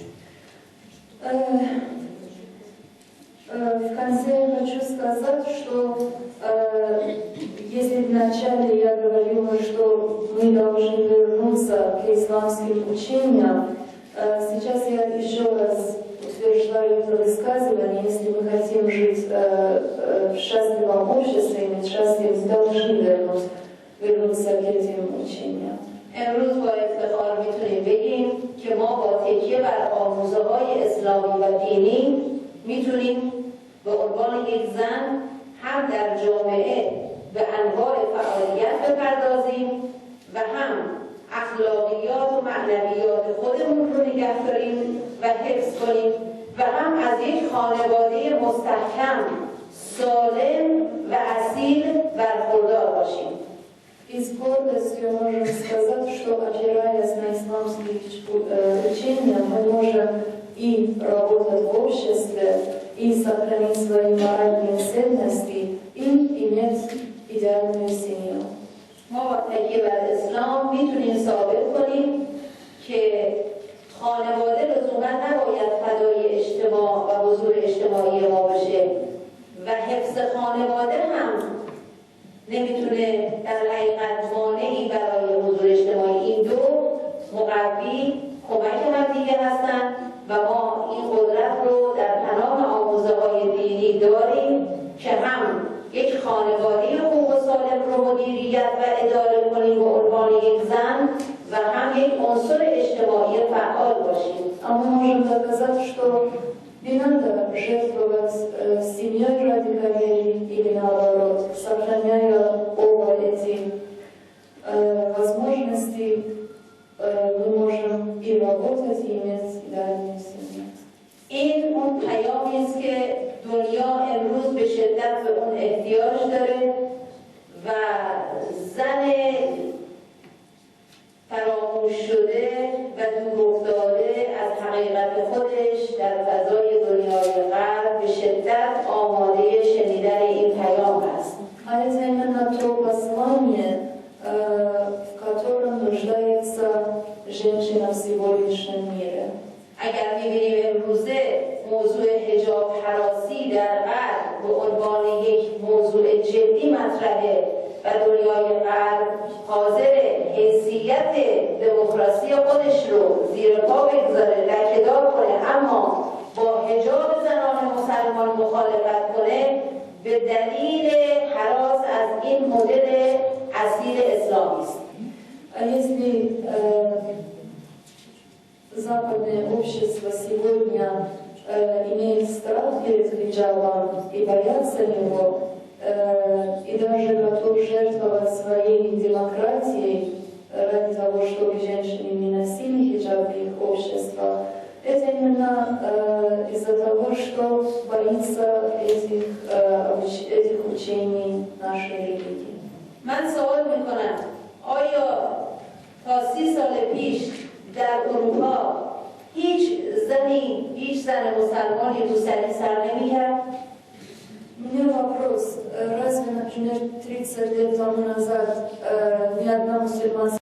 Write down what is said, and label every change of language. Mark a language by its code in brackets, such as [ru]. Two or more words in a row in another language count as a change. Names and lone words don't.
[ru] В конце я хочу сказать, что если вначале я говорила, что мы должны вернуться к исламским учениям, сейчас я еще раз утверждаю это высказывание: если мы хотим жить в счастливом обществе, иметь счастье, мы должны вернуться к этим учениям. [fa] امروز با افتخار میتونیم بگیم که ما با تکیه بر آموزه‌های اسلامی و دینی میتونیم به عنوان یک زن هم در جامعه به انواع فعالیت بپردازیم و هم اخلاقیات و معنویات خودمون رو نگه داریم و حفظ کنیم و هم از یک خانواده مستحکم، سالم و اصیل برخوردار باشیم. [ru] И с гордостью можем сказать, что, опираясь на исламские учения, мы можем и работать в обществе, и сохранить свои моральные ценности, и иметь идеальную семью. [fa] ما با تکیه بر اسلام میتونیم ثابت کنیم که خانواده لزوما نباید فدای اجتماع و حضور اجتماعی ما بشه و حفظ خانواده هم نمیتونه در حقیقت مانعی برای حضور اجتماعی. این دو مقوی کمک هم دیگه هستن و ما این قدرت رو در پناه آموزه‌های دینی داریم که هم یک خانواده خوب و سالم رو مدیریت و اداره کنیم به عنوان یک زن و هم یک عنصر اجتماعی فعال باشیم. [ru] اما можем доказать, что не надо жертвовать семьей ради карьеры или наоборот, сохраняя оба эти возможности, мы можем и работать, и иметь идеальную семью. [fa] این اون پیامی است که دنیا امروز به شدت به اون احتیاج داره و زن فراموش شده و دور افتاده از حقیقت خودش در فضای دنیای غرب به شدت آماده شنیدن این پیام است. [ru] А это именно то послание, в котором нуждается женщина в сегодняшнем мире. [fa] اگر می‌بینیم امروزه موضوع حجاب هراسی در غرب به عنوان یک موضوع جدی مطرحه و دنیای غرب حاضر حیثیت دموکراسی خودش رو زیر پا بگذاره، لکه‌دار کنه، اما با حجاب زنان مسلمان مخالفت کنه به دلیل هراس از این مدل اصیل اسلامی است. [ru] Западное общество сегодня имеет страх перед хиджабом и боятся его, и даже готов жертвовать своей демократией ради того, чтобы женщины не носили хиджаб в их общество. Это именно из-за того, что боится этих учений нашей религии. [fa] من سوال میکنم آیا تا 30 سال پیش در اروپا هیچ زن مسلمانی روسری سر نمی‌کرد؟ [ru] У меня вопрос. Разве, например, 30 лет тому назад ни одна мусульманская